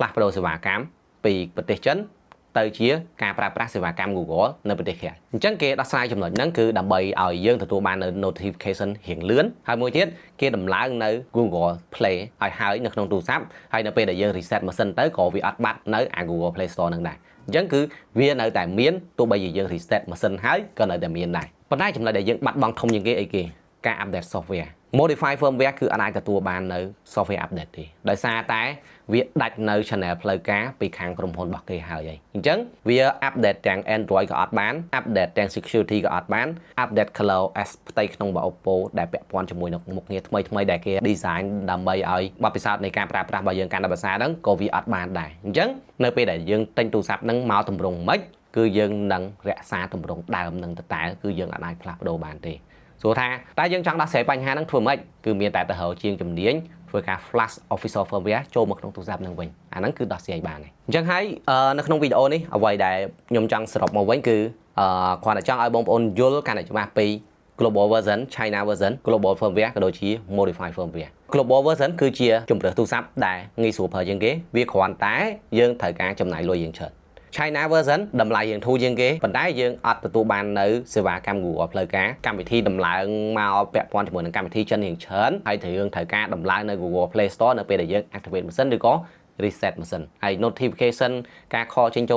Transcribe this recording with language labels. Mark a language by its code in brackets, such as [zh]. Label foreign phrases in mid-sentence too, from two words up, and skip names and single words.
[km] ស់ប្ដូរសេវាកម្មពីប្រទេសចិនទៅជាការប្រើប្រាស់សេវាកម្ម Google នៅប្រទេសក្រៅអញ្ចឹងគេដោះស្រាយចំណុចហ្នឹងគឺដើម្បីឲ្យយើងទទួលបាននៅ notification រៀងលឿនហើយមួយទៀតគេដំឡើងនៅ Google Play ឲ្យហើយនៅក្នុងទូរស័ព្ទហើយនៅពេលដែលយើង reset ម៉ាស៊ីនទៅក៏វាអត់បាត់ នៅអា Google Play Store ហ្នឹងដែរអញ្ចឹងគឺវានៅតែមានទោះបីជាយើង reset ម៉ាស៊ីនហើយក៏នៅតែមានដែរប៉ុន្តែចំណុចដែលយើងបាត់បង់ធំជាងគេអីគេការ [en] update software modify firmware [km] គឺអាចទទួលបាននៅ software update ទេដោយសារតែវាដាច់នៅ channel ផ្លូវការពីខាងក្រុមហ៊ុនរបស់គេហើយអញ្ចឹងវា update ទាំង Android ក៏អត់បាន update ទាំង security ក៏អត់បាន update ColorOS ផ្ទៃក្នុងរបស់ Oppo ដែលពាក់ព័ន្ធជាមួយនឹងមុខងារថ្មីដែលគេ design ដើម្បីឲ្យបទពិសោធន៍នៃការប្រើប្រាស់របស់យើងកាន់ តែប្រសើរហ្នឹងក៏វាអត់បានដែរអញ្ចឹងនៅពេលដែលយើងទិញទូរស័ព្ទហ្នឹងមកតម្រង់មិនគឺយើងនឹងរក្សាតម្រង់ដើមនឹងតតែគឺយើងអាចផ្លាស់ប្ដូរបានទេសួរថាតើយើងចង់ដោះស្រាយបញ្ហាហ្នឹងធ្វើម៉េចគឺមានតែទៅរកជាងជំនាញធ្វើការ [en] flash official firmware [km] ចូលមកក្នុងទូរស័ព្ទនឹងវិញអាហ្នឹងគឺដោះស្រាយបានហើយអញ្ចឹងហើយនៅក្នុងវីដេអូនេះអ្វីដែលខ្ញុំចង់សរុបមកវិញគឺគ្រាន់តែចង់ឲ្យបងប្អូនយល់កាន់តែច្បាស់ពី [en] global version China version global firmware [km] ក៏ដូចជា [en] modified firmware global version [km] គឺជាជម្រើសទូរស័ព្ទដែលងាយស្រួលប្រើជាងគេវាគ្រាន់តែយើងត្រូវការចំណាយលុយយើងច្រើន [en] China version [km] តម្លៃយើងធូរជាងគេប៉ុន្តែយើងអត់ទទួលបាននៅសេវាកម្ម Google ផ្លូវការកម្មវិធីដំឡើងមកពាក់ព័ន្ធជាមួយនឹងកម្មវិធីចិនរៀងច្រើនហើយយើងត្រូវការដំឡើងនៅ Google Play Store នៅពេលដែលយើង activate ម៉ាស៊ីនឬក៏ reset ម៉ាស៊ីនហើយ notification ការខលចេញចូល